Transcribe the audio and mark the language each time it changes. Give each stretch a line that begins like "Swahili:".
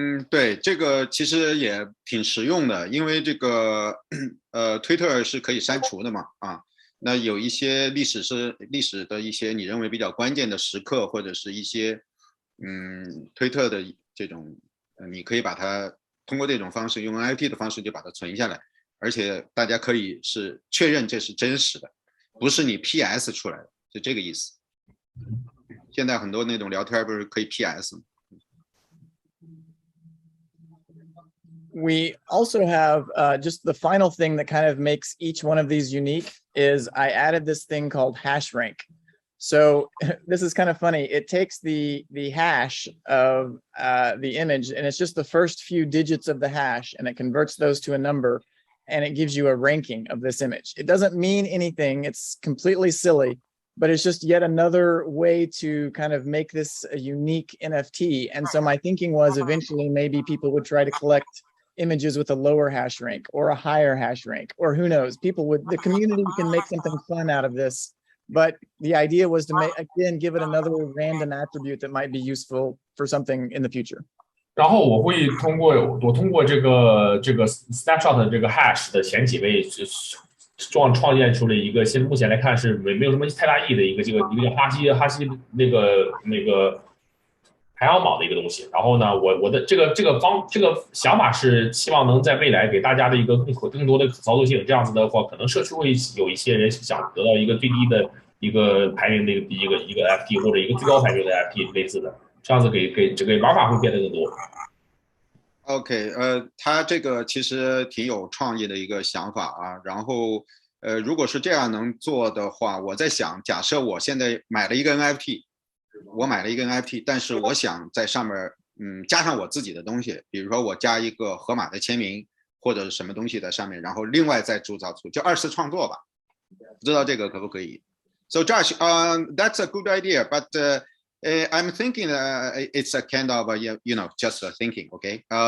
Chinese: 对，这个其实也挺实用的，因为这个推特是可以删除的嘛，那有一些历史的一些你认为比较关键的时刻，或者是一些推特的这种，你可以把它通过这种方式，用 NFT 的方式就把它存下来，而且大家可以是确认这是真实的，不是你 PS 出来的，就这个意思。现在很多那种聊天不是可以 PS 吗
English: ？We also have just the final thing that kind of makes each one of these unique is I added this thing called hash rank. So this is kind of funny. It takes the hash of the image, and it's just the first few digits of the hash, and it converts those to a number, and it gives you a ranking of this image. It doesn't mean anything. It's completely silly, but it's just yet another way to kind of make this a unique NFT. And so my thinking was eventually maybe people would try to collect images with a lower hash rank or a higher hash rank, or who knows, the community can make something fun out of this. But the idea was to give it another random attribute that might be useful for something in the future.
Chinese: 然后我通过这个 snapshot 这个 hash 的前几位创建出了一个，目前来看是没有什么太大意义的一个叫哈希那个排行榜的一个东西。然后呢，我的这个想法是希望能在未来给大家的一个更多的可操作性。这样子的话，可能社区会有一些人想得到一个最低的一个排名的一个 FT 或者一个最高排名的 FT 类似的，这样子给这个玩法会变得更多。 OK，他这个其实挺有创意的一个想法啊。然后如果是这样能做的话，我在想，假设我现在买了一个 NFT，我买了一个 NFT，但是我想在上面加上我自己的东西，比如说我加一个河马的签名或者是什么东西在上面，然后另外再铸造出，就二次创作吧。不知道这个可不可以
English: ？So Josh, that's a good idea, but I'm thinking it's a kind of just thinking, okay?